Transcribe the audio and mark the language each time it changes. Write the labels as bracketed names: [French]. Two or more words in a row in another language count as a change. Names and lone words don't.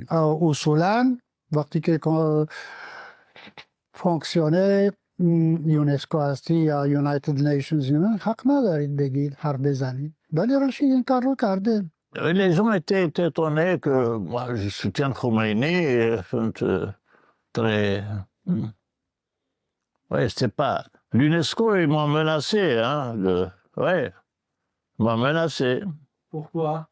[Persian] اصولا وقتی که فانکسیونه یونسکو هستی یا یونایتد نیشنز حق ندارید بگید حرف بزنید، ولی رشید این کار رو کرده. [French] Les gens étaient étonnés que moi je soutiens Khomeini, très Oui, c'était pas... L'UNESCO, ils m'ont menacé, hein. Ouais, ils m'ont menacé. Pourquoi?